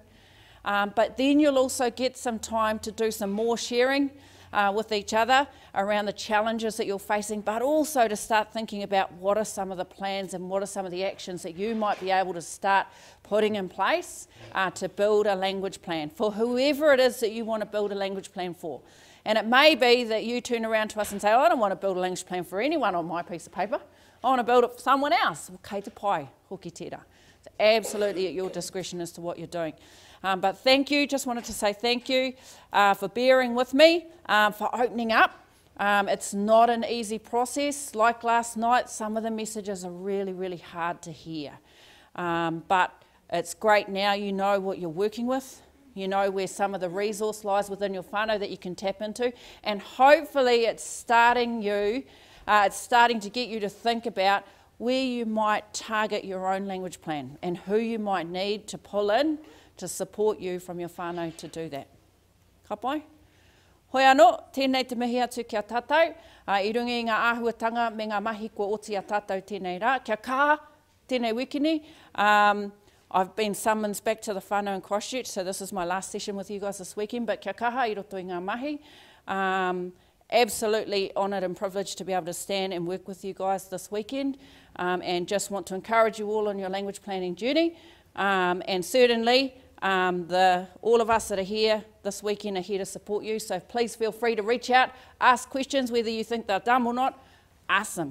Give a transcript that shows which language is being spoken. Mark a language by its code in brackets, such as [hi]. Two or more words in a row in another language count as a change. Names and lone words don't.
[en] But then you'll also get some time to do some more sharing with each other around the challenges that you're facing, but also to start thinking about what are some of the plans and what are some of the actions that you might be able to start putting in place to build a language plan for whoever it is that you want to build a language plan for. And it may be that you turn around to us and say, I don't want to build a language plan for anyone on my piece of paper. I want to build it for someone else. Well, [mi] kei te pai, hoki tērā. [en] It's absolutely at your discretion as to what you're doing. But thank you, just wanted to say thank you for bearing with me, for opening up. It's not an easy process. Like last night, some of the messages are really, really hard to hear. But it's great now you know what you're working with. You know where some of the resource lies within your whānau that you can tap into. And hopefully it's starting to get you to think about where you might target your own language plan and who you might need to pull in to support you from your whānau to do that. [mi] Ka pai? Hoi anō, tēnei te mihi atu kia tātou. I rungi ngā āhuatanga me ngā mahi kua oti a tātou tēnei rā. Kia kaha, tēnei wikini. [en] I've been summoned back to the whānau in Christchurch, so this is my last session with you guys this weekend, but [mi] kia kaha I roto I ngā mahi. [en] Absolutely honoured and privileged to be able to stand and work with you guys this weekend, and just want to encourage you all on your language planning journey. And certainly all of us that are here this weekend are here to support you, so please feel free to reach out, ask questions, whether you think they're dumb or not, ask them.